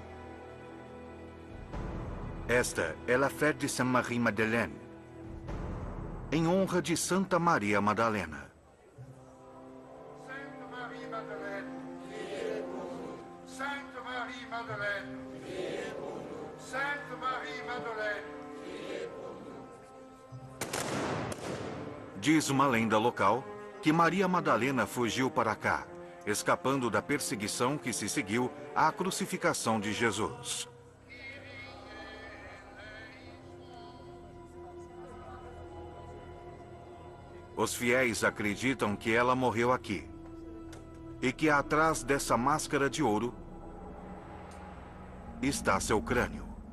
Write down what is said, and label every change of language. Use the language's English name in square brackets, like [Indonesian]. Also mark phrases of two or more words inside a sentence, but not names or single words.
[Portuguese] Esta é a Fête de Sainte-Marie-Madeleine, em honra de Santa Maria Madalena. [French] Sainte Marie Madeleine, priez pour nous. Sainte Marie Madeleine, priez pour nous. Sainte Marie Madeleine, priez pour nous. [Portuguese] Diz uma lenda local que Maria Madalena fugiu para cá, escapando da perseguição que se seguiu à crucificação de Jesus. Os fiéis acreditam que ela morreu aqui e que atrás dessa máscara de ouro está seu crânio.